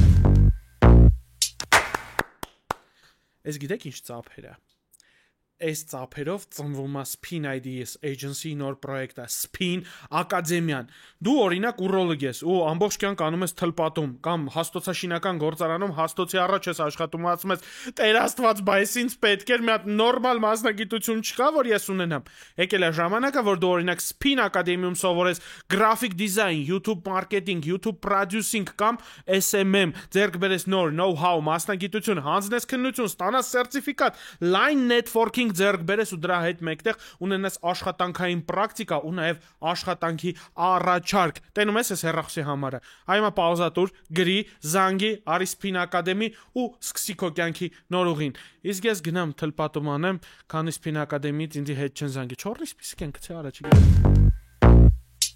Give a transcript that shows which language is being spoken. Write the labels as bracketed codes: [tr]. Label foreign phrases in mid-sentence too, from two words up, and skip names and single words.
[hy] Ես գիտեք ինչ ծափեր է։ Այս ծափերով ծնվում է Spin Ideas Agency նոր պրոյեկտը Spin Ակադեմիան։ Դու օրինակ ուրոլոգ ես ու ամբողջ կյանք անում ես թլպատում կամ հաստոցաշինական գործարանում հաստոցի առաջ ես աշխատում, ասում ես Տեր Աստված, բայց ինձ պետք էր մի հատ նորմալ մասնագիտություն չկա, որ ես ունենամ։ Եկել է ժամանակը, որ դու օրինակ Spin Ակադեմիում սովորես [en] graphic design, YouTube marketing, YouTube producing [hy] կամ SMM, ձեռք բերես նոր know-how մասնագիտություն, հանձնես քննություն, ստանաս սերտիֆիկատ, [en] line networking [hy] ձեռք բերես ու դրա հետ մեկտեղ ունենաս աշխատանքային պրակտիկա ու նաև աշխատանքի առաջարկ։ Տենում ես այս հեռախոսի համարը։ Այո, պաուզատուր, գրի, զանգի, արի Spin Academy ու սկսի քո կյանքի նոր ուղին։ Իսկ ես գնամ թլպատում անեմ, քանի Spin Academy-ից ինձ հետ չեն զանգի։ Չորրիս պիսիկ են գցի առաջ։